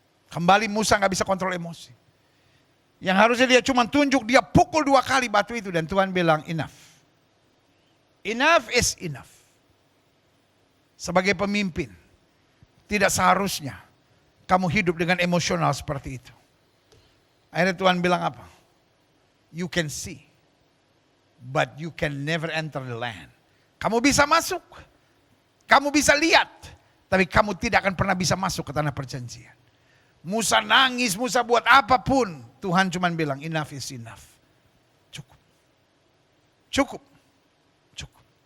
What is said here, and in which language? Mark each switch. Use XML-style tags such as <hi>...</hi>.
<id>Kembali Musa gak bisa kontrol emosi. Yang harusnya dia cuma tunjuk, dia pukul 2 kali batu itu. Dan Tuhan bilang enough.</id> <en>Enough is enough.</en> <id>Sebagai pemimpin, tidak seharusnya kamu hidup dengan emosional seperti itu. Akhirnya Tuhan bilang apa?</id> <en>You can see, but you can never enter the land.</en> <id>Kamu bisa masuk, kamu bisa lihat, tapi kamu tidak akan pernah bisa masuk ke tanah perjanjian. Musa nangis, Musa buat apapun, Tuhan cuma bilang</id> <en>enough is enough.</en> <id>Cukup. Cukup. Cukup.</id>